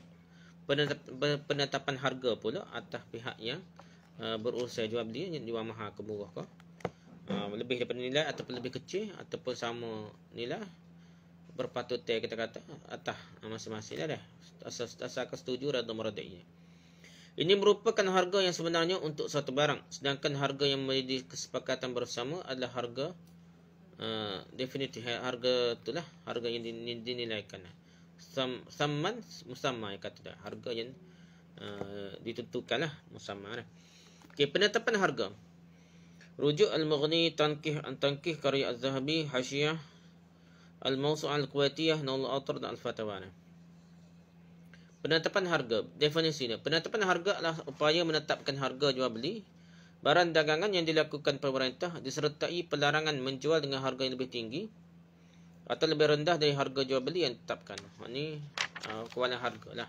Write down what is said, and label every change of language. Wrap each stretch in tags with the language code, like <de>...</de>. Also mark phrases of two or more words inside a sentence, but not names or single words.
<ms>Penetapan harga pula atas pihak yang berurusan jual beli, yang jual mahal ke murah ke, lebih daripada nilai ataupun lebih kecil ataupun sama nilai, berpatutnya kita kata atas masing-masing dah. Asalkan setuju redha meradainya. Ini merupakan harga yang sebenarnya untuk suatu barang. Sedangkan harga yang menjadi kesepakatan bersama adalah harga definitif. Harga itulah harga yang dinilaikan.</ms> <ar>ثمن مسمى</ar> <ms>yang kata dah. Harga yang ditentukanlah musamma. Okey, penetapan harga. Rujuk al-Mughni Tankih karya Az-Zahabi, Hasyiyah al-Mawsu'ah al-Kuwaitiyah, Naul Autor dan Al-Fatawa. Penetapan harga, definisinya. Penetapan harga adalah upaya menetapkan harga jual beli barang dagangan yang dilakukan pemerintah disertai pelarangan menjual dengan harga yang lebih tinggi atau lebih rendah dari harga jual beli yang ditetapkan. Ini kawalan harga lah.</ms>